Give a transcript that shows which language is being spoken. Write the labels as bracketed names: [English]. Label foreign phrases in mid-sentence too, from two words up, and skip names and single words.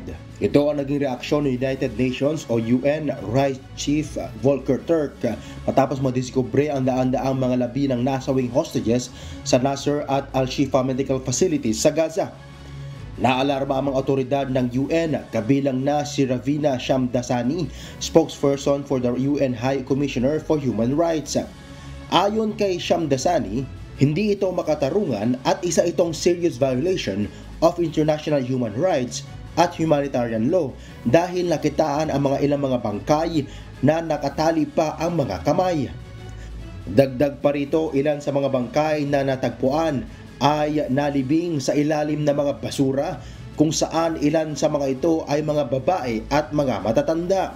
[Filipino] Ito ang naging reaksyon ng United Nations o UN Rights Chief Volker Turk matapos madiskubre ang daan-daang mga labi ng nasawing hostages sa Nasser at Al-Shifa Medical Facilities sa Gaza. Naalarma ang mga otoridad ng UN kabilang na si Ravina Shamdasani, [English] spokesperson for the UN High Commissioner for Human Rights. [Filipino] Ayon kay Shamdasani, hindi ito makatarungan at isa itong [English] serious violation of international human rights [Filipino] at [English] humanitarian law [Filipino] dahil nakitaan ang mga ilang mga bangkay na nakatali pa ang mga kamay. Dagdag pa rito, ilan sa mga bangkay na natagpuan ay nalibing sa ilalim ng mga basura kung saan ilan sa mga ito ay mga babae at mga matatanda.